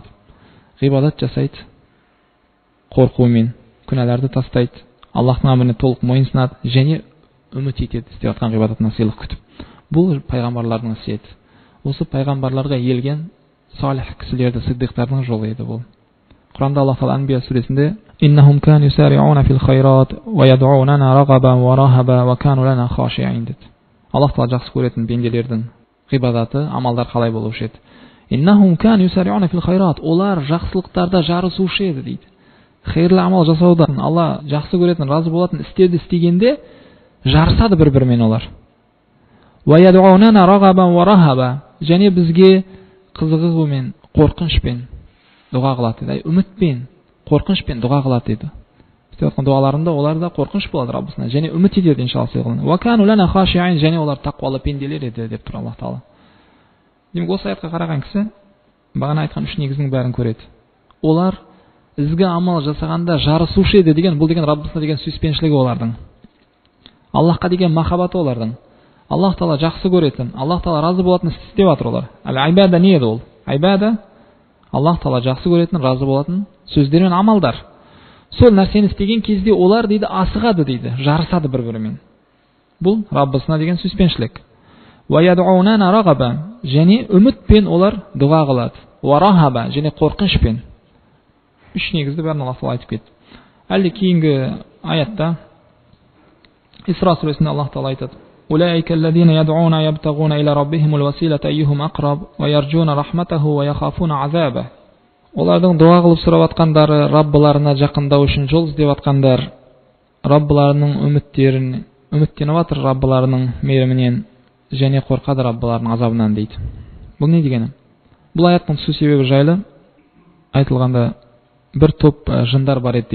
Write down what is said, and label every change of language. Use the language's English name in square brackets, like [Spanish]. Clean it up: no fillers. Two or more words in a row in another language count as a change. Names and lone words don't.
[Kazakh] Ғибадат жасайды, қорқумен күнәларды тастайды, Аллахтың әміріне толық мойынсынады және үміт етеді істеп жатқан ғибадатына сыйлық күтіп. Бұл пайғамбарлардың ісеті. Осы пайғамбарларға елген салих кісілерді, сиддиқтардың жолы еді бұл. Құранда Аллах Тағала Анбия сүресінде: [Arabic] "إنهم كانوا يسارعون في الخيرات ويدعوننا رغبا ورهبا وكانوا لنا خاشعين" деді. [Kazakh] Аллах Тағала жақсы көретін пенделердің ғибадаты, амалдар қалай болушы еді? [Arabic] "إنهم كانوا يسارعون في الخيرات", [Kazakh] олар жақсылықтарда жарысушы еді дейді. Хайырлы амал жасауда, Алла жақсы көретін, разы болатын істерді істегенде жарысады бір-бірімен олар. [Arabic] وَيَدْعُونَنَا رَغَبًا وَرَهَبًا [Kazakh] және бізге қызығумен, қорқынышпен дұға қылады дейді. Үмітпен, қорқынышпен дұға қылады дейді. Істеп жатқан дұғаларында олар да қорқыныш болады Раббысына және үміт етеді иншалла сыйлығына. [Arabic] وَكَانُوا لَنَا خَاشِعِينَ [Kazakh] және олар тақуалы пенделер еді деп тұр Аллаһ Тағала. Демек осы аятқа қараған кісі бағана айтқан үш негіздің бәрін көреді. Олар ізгі амал жасағанда жарысушы еді деген, бұл деген Раббысына деген сүйіспеншілігі олардың. Аллахқа деген махаббаты олардың. Аллаһ Тағала жақсы көретін, Аллаһ Тағала разы болатын істеп жатыр олар. Әл-айбада не еді ол? Айбада Аллаһ Тағала жақсы көретін, разы болатын сөздер мен амалдар. Сол нәрсені істеген кезде олар дейді асығады дейді, жарысады бір-бірімен. Бұл Раббысына деген сүйіспеншілік. [Arabic] وَيَدْعُونَنَا رَغَبًا [Kazakh] және үмітпен олар дұға қылады. وَرَهَبًا және қорқынышпен. Үш негізді бәрін Аллаһ Тағала айтып кетті. Әлде кейінгі аятта Исра сүресінде Аллаһ Тағала айтады: [Arabic] أولئك الذين يدعون يبتغون إلى ربهم الوسيلة أيهم أقرب ويرجون رحمته ويخافون عذابه. [Kazakh] Олардың дұға қылып сұрап атқандары, Раббыларына жақындау үшін жол іздеп атқандар, Раббыларының үміттеніп атыр Раббыларының мейірімінен және қорқады Раббыларының азабынан дейді. Бұл не дегені? Бұл аяттың түсу себебі жайлы айтылғанда бір топ жындар бар еді дейді.